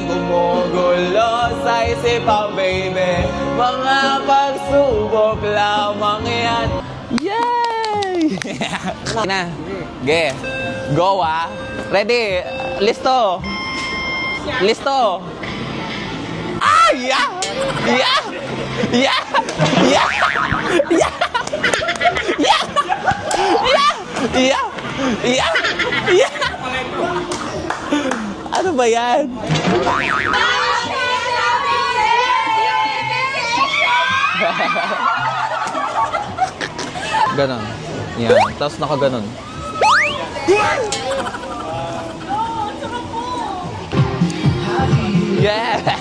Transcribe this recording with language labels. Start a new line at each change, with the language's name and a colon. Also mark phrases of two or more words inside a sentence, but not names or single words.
Filipino: Gumugulo sa isipan, baby. Mga pagsubok lamang yan. Yay! Na, ge. Go ah. Ready? Listo. Listo.
English: Ah, yeah! Yeah! Yeah! Yeah! Yeah! Yeah! Yeah! Yeah! Yeah! Yeah!
Filipino: Ano ba yan? Ganon. Yan. Tapos nakaganon.
English: Yeah!